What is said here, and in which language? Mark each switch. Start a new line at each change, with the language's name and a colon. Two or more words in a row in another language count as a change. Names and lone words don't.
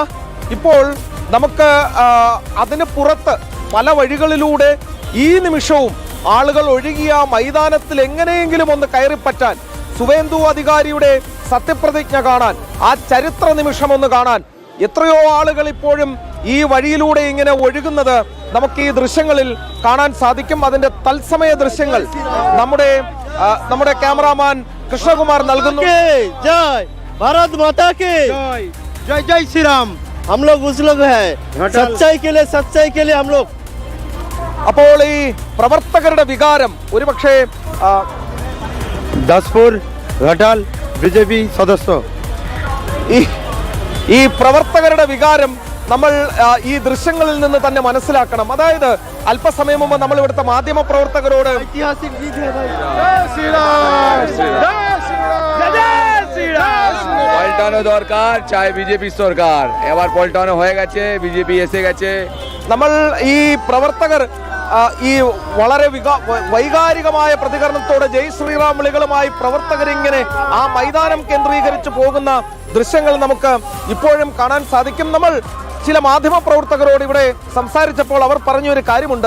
Malayalam: ഇപ്പോൾ നമുക്ക് അതിന് പുറത്ത് പല വഴികളിലൂടെ ഈ നിമിഷവും ആളുകൾ ഒഴുകിയ മൈതാനത്തിൽ എങ്ങനെയെങ്കിലും ഒന്ന് കയറിപ്പറ്റാൻ, സുവേന്ദു അധികാരിയുടെ സത്യപ്രതിജ്ഞ കാണാൻ, ആ ചരിത്ര നിമിഷം ഒന്ന് കാണാൻ എത്രയോ ആളുകൾ ഇപ്പോഴും ഈ വഴിയിലൂടെ ഇങ്ങനെ ഒഴുകുന്നത് നമുക്ക് ഈ ദൃശ്യങ്ങളിൽ കാണാൻ സാധിക്കും. അതിന്റെ തത്സമയ ദൃശ്യങ്ങൾ നമ്മുടെ ക്യാമറാമാൻ കൃഷ്ണകുമാർ നൽകുന്നു.
Hindi: भारत माता की जय जय श्री राम. हम लोग उस लोग हैं सच्चाई के लिए हम लोग.
Malayalam: അപ്പോൾ ഈ പ്രവർത്തകരുടെ വികാരം ഒരുപക്ഷെ ദസ്പൂർ ഘട്ടാൽ BJP സദസ്യ ഈ പ്രവർത്തകരുടെ വികാരം നമ്മൾ ഈ ദൃശ്യങ്ങളിൽ നിന്ന് തന്നെ മനസ്സിലാക്കണം. അതായത് അല്പസമയം മുമ്പ് നമ്മൾ ഇവിടുത്തെ മാധ്യമ പ്രവർത്തകരോട്
Bangla: পাল্টানো দরকার, চাই বিজেপি সরকার। এবার পাল্টানো হয়ে গেছে, বিজেপি এসে গেছে।
Malayalam: നമ്മൾ ഈ പ്രവർത്തകർ ഈ വളരെ വൈകാരികമായ പ്രതികരണത്തോടെ ജയ് ശ്രീറാം വിളികളുമായി പ്രവർത്തകരിങ്ങനെ ആ മൈതാനം കേന്ദ്രീകരിച്ച് പോകുന്ന ദൃശ്യങ്ങൾ നമുക്ക് ഇപ്പോഴും കാണാൻ സാധിക്കും. നമ്മൾ ചില മാധ്യമ പ്രവർത്തകരോട് ഇവിടെ സംസാരിച്ചപ്പോൾ അവർ പറഞ്ഞൊരു കാര്യമുണ്ട്.